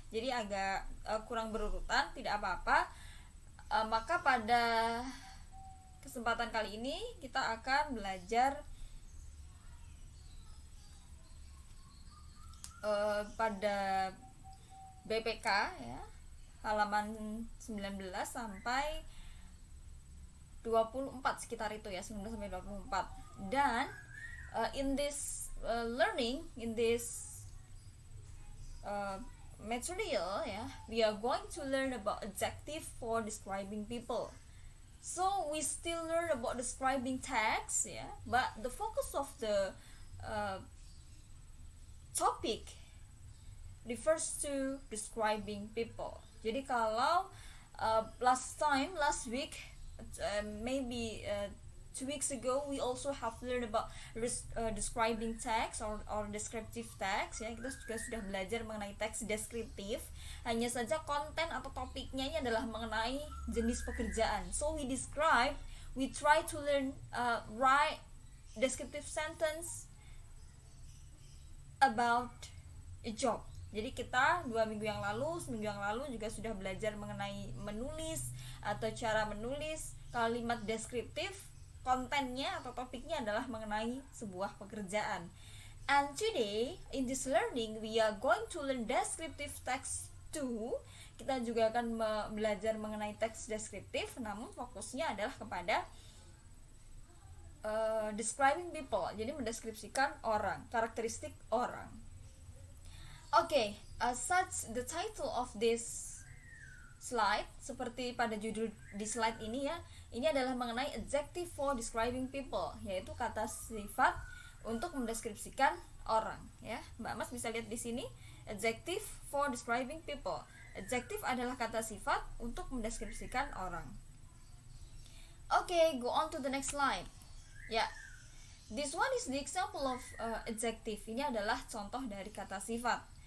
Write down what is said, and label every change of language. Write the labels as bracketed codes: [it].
[id] Jadi agak kurang berurutan, tidak apa-apa. Maka pada kesempatan kali ini kita akan belajar pada BPK ya, halaman 19 sampai 24, sekitar itu ya, 19 sampai 24. [en] Dan in this learning, in this material ya, we are going to learn about adjective for describing people. So we still learn about describing text ya, but the focus of the topic refers to describing people. [id] Jadi kalau [en] last week, maybe 2 weeks ago, we also have learned about describing text or descriptive text ya. [id] Kita juga sudah belajar mengenai teks deskriptif. Hanya saja konten atau topiknya ini adalah mengenai jenis pekerjaan. [en] So we try to learn write descriptive sentence about a job. [id] Jadi kita 2 minggu yang lalu, seminggu yang lalu juga sudah belajar mengenai menulis atau cara menulis kalimat deskriptif. Kontennya atau topiknya adalah mengenai sebuah pekerjaan. [en] And today in this learning we are going to learn descriptive text too. [id] Kita juga akan belajar mengenai teks deskriptif, namun fokusnya adalah kepada [en] describing people, [id] jadi mendeskripsikan orang, karakteristik orang. [en] Okay, such the title of this slide, [id] seperti pada judul di slide ini ya, ini adalah mengenai [en] adjective for describing people, [id] yaitu kata sifat untuk mendeskripsikan orang ya. Mbak Mas bisa lihat di sini, [en] adjective for describing people. [id] Adjective adalah kata sifat untuk mendeskripsikan orang. [en] Okay, go on to the next slide. Ya, this one is the example of adjective. [id] Ini adalah contoh dari kata sifat.